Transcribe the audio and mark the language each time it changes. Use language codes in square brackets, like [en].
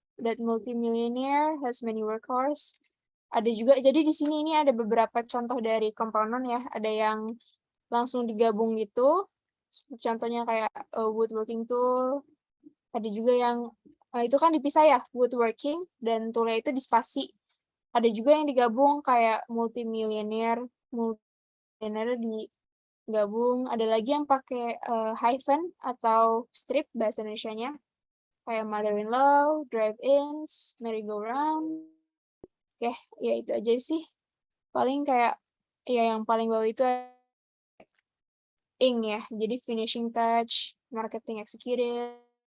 [en] That multimillionaire has many workhorse. [id] Ada juga, jadi di sini ini ada beberapa contoh dari compound noun ya. Ada yang langsung digabung gitu. Contohnya kayak woodworking tool. Ada juga yang itu kan dipisah ya, woodworking dan toolnya itu dispasi. Ada juga yang digabung kayak multimillionaire, multimillionaire digabung. Ada lagi yang pakai hyphen atau strip bahasa Indonesianya. Kayak mother-in-law, drive-ins, merry-go-round. Ya, ya itu aja sih. Paling kayak, ya yang paling bawah itu ing ya. Jadi finishing touch, marketing executive.